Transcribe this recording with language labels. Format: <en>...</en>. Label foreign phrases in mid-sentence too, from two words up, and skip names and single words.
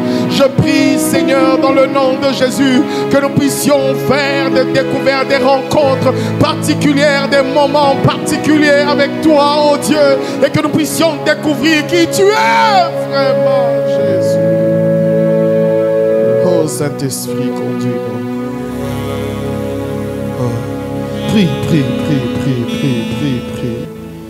<fr>Je prie, Seigneur, dans le nom de Jésus, que nous puissions faire des découvertes, des rencontres particulières, des moments particuliers avec toi, oh Dieu, et que nous puissions découvrir qui tu es vraiment, Jésus. Oh Saint-Esprit, conduis-nous. Oh. Prie, prie, prie, prie, prie, prie, prie.</fr>